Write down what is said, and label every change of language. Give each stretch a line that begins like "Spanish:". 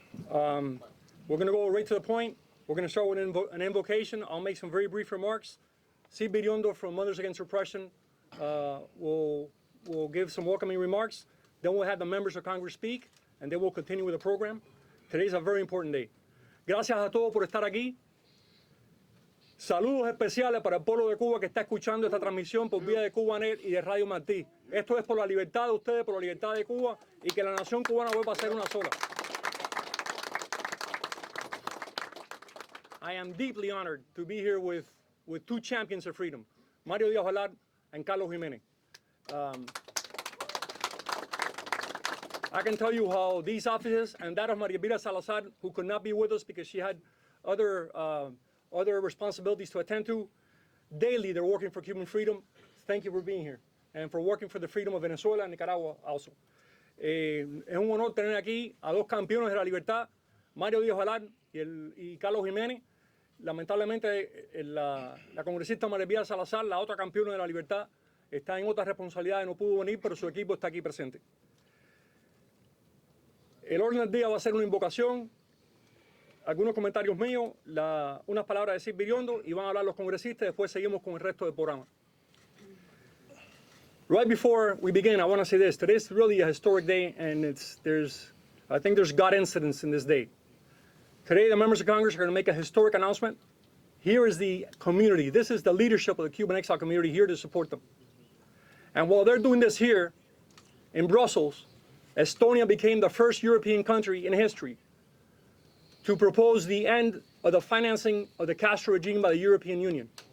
English: We're going to go right to the point. We're going to start with an invocation. I'll make some very brief remarks. Sid Biriondo from Mothers Against Repression will give some welcoming remarks. Then we'll have the members of Congress speak, and then we'll continue with the program. Today's a very important day.
Spanish: Gracias a todos por estar aquí. Saludos especiales para el pueblo de Cuba que está escuchando esta transmisión por vía de CubaNet y de Radio Martí. Esto es por la libertad de ustedes, por la libertad de Cuba y que la nación cubana vuelva a ser una sola.
English: I am deeply honored to be here with two champions of freedom, Mario Díaz-Balart and Carlos Jiménez. I can tell you how these offices and that of Maria Elvira Salazar, who could not be with us because she had other responsibilities to attend to, daily they're working for Cuban freedom. Thank you for being here and for working for the freedom of Venezuela and Nicaragua also.
Spanish: Es un honor tener aquí a dos campeones de la libertad, Mario Díaz-Balart y Carlos Jiménez. Lamentablemente la congresista María Elvira Salazar, la otra campeona de la libertad, está en otras responsabilidades, no pudo venir, pero su equipo está aquí presente. El orden del día va a ser una invocación, algunos comentarios míos, unas palabras de Sid Biriondo y van a hablar los congresistas, después seguimos con el resto del programa.
English: Right before we begin, I want to say this. Today is really a historic day, and I think there's God incidents in this day. Today, the members of Congress are going to make a historic announcement. Here is the community. This is the leadership of the Cuban exile community here to support them. And while they're doing this here in Brussels, Estonia became the first European country in history to propose the end of the financing of the Castro regime by the European Union.